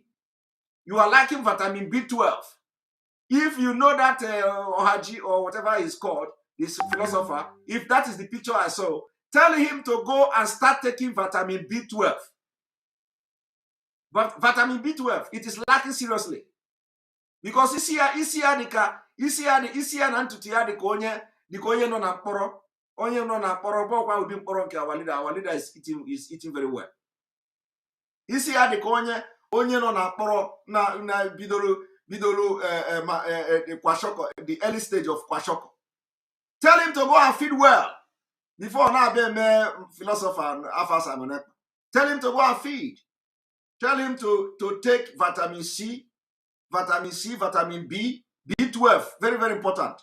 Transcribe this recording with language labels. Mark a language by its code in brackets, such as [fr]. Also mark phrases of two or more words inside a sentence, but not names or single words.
[en] You are lacking vitamin B12. If you know that Ohaji or whatever he's called, this philosopher, if that is the picture I saw, tell him to go and start taking vitamin B12. But vitamin B12, it is lacking seriously. [ig] Because onye no na kpọrọ bọkwa ụdị mkpọrọ nke [en] our leader is eating very well. [ig] Isi ya dị ka onye no na kpọrọ na bidoro kwashoko, [en] the early stage of kwashoko. Tell him to go and feed well before now be a philosopher Alpha Simon Ekpa. Tell him to go and feed. Tell him to take vitamin C, vitamin B, B12, very, very important.